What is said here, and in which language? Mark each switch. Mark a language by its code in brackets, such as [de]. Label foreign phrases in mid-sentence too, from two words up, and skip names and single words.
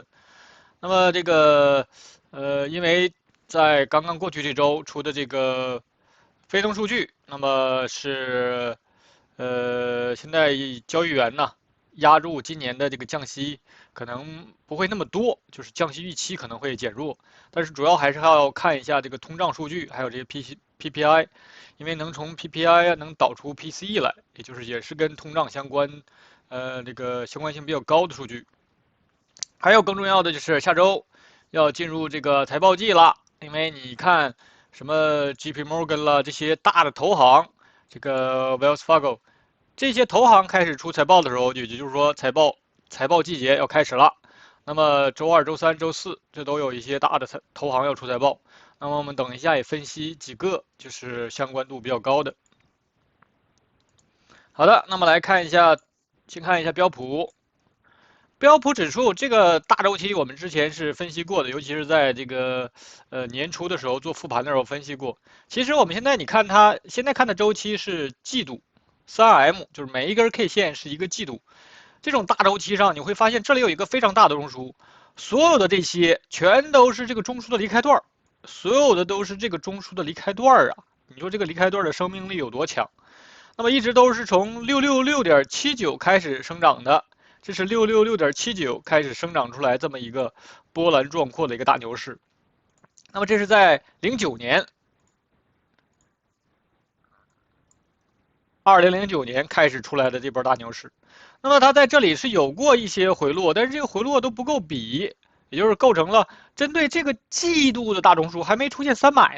[zh] 那麼這個因為在剛剛過去這周出的這個非農數據，那麼是現在交易員呢押注今年的這個降息可能不會那麼多，就是降息預期可能會減弱，但是主要還是要看一下這個通脹數據，還有這些 PPI， 因為能從 PPI 能導出 PCE 來，也是跟通脹相關，这個相關性比較高的數據。還有更重要的就是下周要進入這個財報季了，因為你看什麼 JP Morgan 啦，這些大的投行，這個 Wells Fargo，這些投行開始出財報的時候，也就是說財報季節要開始了。那麼周二、周三、周四這都有一些大的投行要出財報。那麼我們等一下也分析幾個就是相關度比較高的。好的，那麼來看一下，先看一下標普。標普指數這個大周期我們之前是分析過的，尤其是在這個年初的時候做復盤的時候分析過。其實我們現在你看它現在看的周期是季度 3M， 就是每一根 K 線是一個季度。這種大周期上你會發現這裡有一個非常大的中樞，所有的這些全都是這個中樞的離開段，所有的都是這個中枢的離開段啊！你說這個離開段的生命力有多強？那麼一直都是從666.79開始生長的。這是666.79開始生長出來這麼一個波瀾壯闊的一個大牛市。那麼這是在2009年開始出來的這波大牛市。那麼它在這裡是有過一些回落，但是這個回落都不夠比，也就是構成了針對這個季度的大中樞還沒出現300